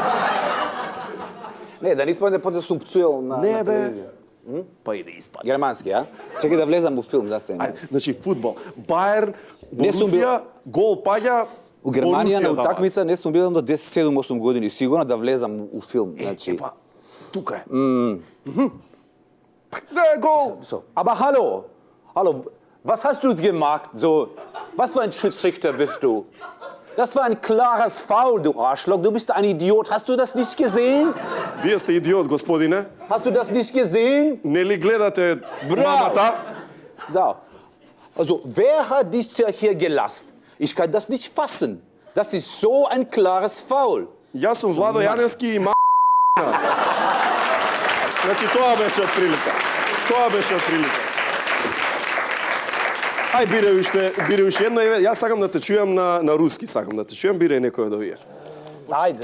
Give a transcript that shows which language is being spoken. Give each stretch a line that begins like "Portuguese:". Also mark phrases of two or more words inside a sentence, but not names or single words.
Macedonian: Не, да не испадне после сум пцуел на телевизија. Па и да испадне. Германски, а? Чекај да влезам у филм, да се. Значи, фудбал. Бајерн, Борусија, гол паѓа. У Германија на утакмица не сум бил до 10-7-8 години сигурно да влезам у филм, значи. Тука е.
English: Goal! So.
German: Aber hallo, was hast du jetzt gemacht? So, was für ein Schiedsrichter bist du? Das war ein klares Foul, du Arschloch. Du bist ein Idiot. Hast du das nicht gesehen?
Macedonian: Вие сте идиот, господине.
German: Hast du das nicht gesehen?
Macedonian: Не ли гледате мамата?
German: So. Also, wer hat dich hier gelassen? Ich kann das nicht fassen. Das ist so ein klares Foul.
Macedonian: Јас сум Владо Јаневски и Значи, тоа беше отприлика. Ај, бире уште едно. Јас сакам да те чујам на руски, Бире некој од овие. Ајде.